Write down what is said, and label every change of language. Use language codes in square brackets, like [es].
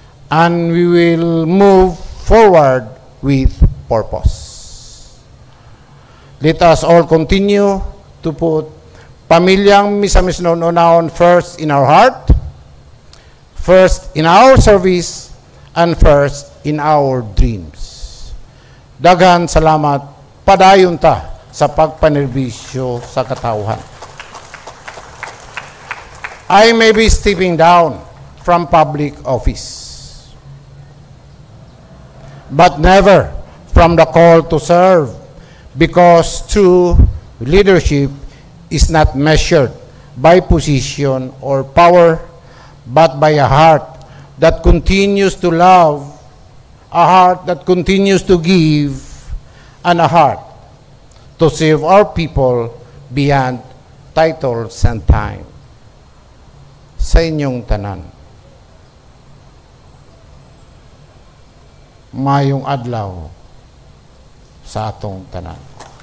[en] And we will move forward with purpose. Let us all continue to put pamilyang Misamis Oriental first in our heart, first in our service, and first in our dreams. [ceb] Daghan salamat, padayon ta sa pagpanerbisyo sa katawhan. [en] I may be stepping down from public office, but never from the call to serve, because true leadership is not measured by position or power, but by a heart that continues to love, a heart that continues to give, and a heart to serve our people beyond titles and time. [ceb] Sa inyong tanan, maayong adlaw sa atong tanan.